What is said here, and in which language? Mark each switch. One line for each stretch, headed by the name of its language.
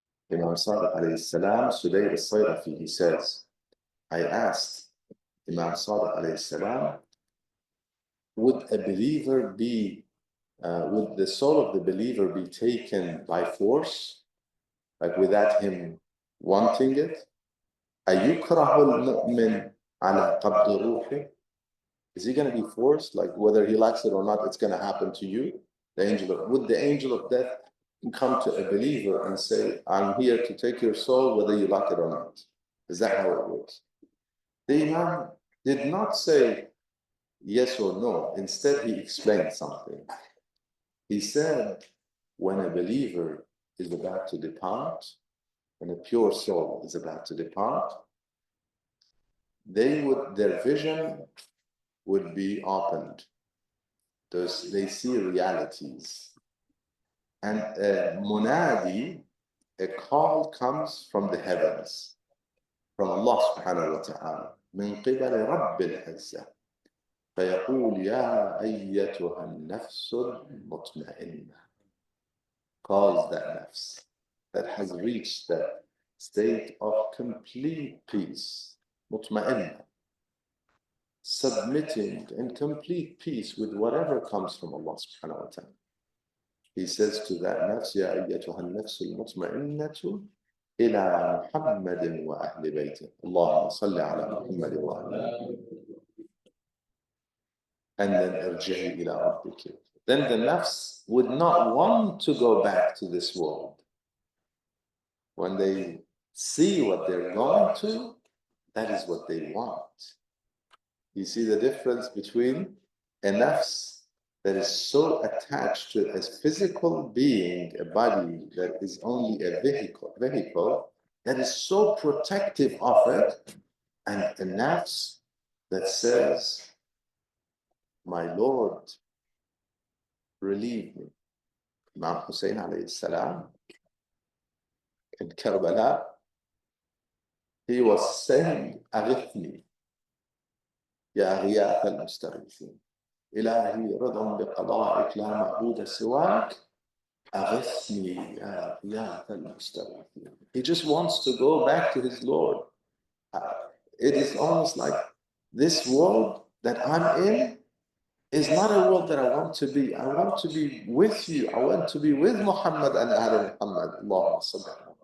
English: Imam Sadiq alayhi salam, Sudayr al-Sayrafi, he says, I asked Imam Sadiq alayhi salam, would the soul of the believer be taken by force, like without him wanting it?
Arabic: أيكره المؤمن على قبض روحه?
English: Is he going to be forced, like whether he likes it or not, it's going to happen to you? Would the angel of death come to a believer and say, I'm here to take your soul whether you like it or not? Is that how it works? The Imam did not say yes or no. Instead, he explained something. He said, when a believer is about to depart, when a pure soul is about to depart, their vision would be opened. They see realities. And a munadi, a call comes from the heavens, from Allah subhanahu wa ta'ala,
Arabic: من قبل رب العزة. فيقول يا أيتها النفس المطمئنة.
English: Calls that nafs that has reached that state of complete peace, مطمئنة, submitting in complete peace with whatever comes from Allah subhanahu wa ta'ala. He says to that nafs,
Arabic: يا أيتها النفس المطمئنة إلى محمد وأهل بيته. اللهم صل على محمد وأهل بيته.
English: And then
Arabic: ارجعي إلى ربك.
English: Then the nafs would not want to go back to this world. When they see what they're going to, that is what they want. You see the difference between a nafs that is so attached to a physical being, a body that is only a vehicle that is so protective of it, and a nafs that says, my Lord, relieve me. Imam Hussein alayhi salam in Karbala, he was saying,
Arabic: أغثني يا غياث المستغيثين إلهي رضا بقضائك لا معبود سواك أغثني يا غياث المستغيثين.
English: He just wants to go back to his Lord. It is almost like this world that I'm in is not a world that I want to be. I want to be with you. I want to be with Muhammad and Ahl Muhammad.
Arabic: Allahumma salli.